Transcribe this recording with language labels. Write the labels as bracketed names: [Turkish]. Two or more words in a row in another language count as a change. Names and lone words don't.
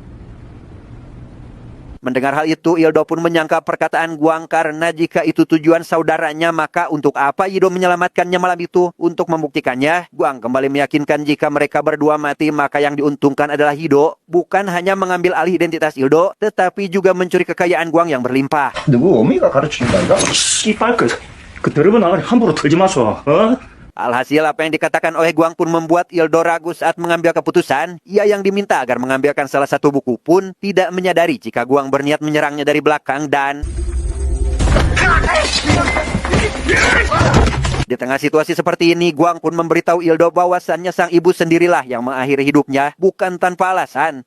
[Indonesian] Mendengar hal itu, Ildo pun menyangka perkataan Guang karena jika itu tujuan saudaranya, maka untuk apa Yido menyelamatkannya malam itu? Untuk membuktikannya, Guang kembali meyakinkan jika mereka berdua mati, maka yang diuntungkan adalah Yido. Bukan hanya mengambil alih identitas Ildo, tetapi juga mencuri kekayaan Guang yang berlimpah. [Korean] 누구 어미가 가르치는 거 아이가? 씨발 그 더러운 아가리 함부로 털지 마소. [Indonesian] Alhasil apa yang dikatakan oleh Guang pun membuat Ildo ragu saat mengambil keputusan. Ia yang diminta agar mengambilkan salah satu buku pun tidak menyadari jika Guang berniat menyerangnya dari belakang dan... Di tengah situasi seperti ini, Guang pun memberitahu Ildo bahwasannya sang ibu sendirilah yang mengakhiri hidupnya, bukan tanpa alasan.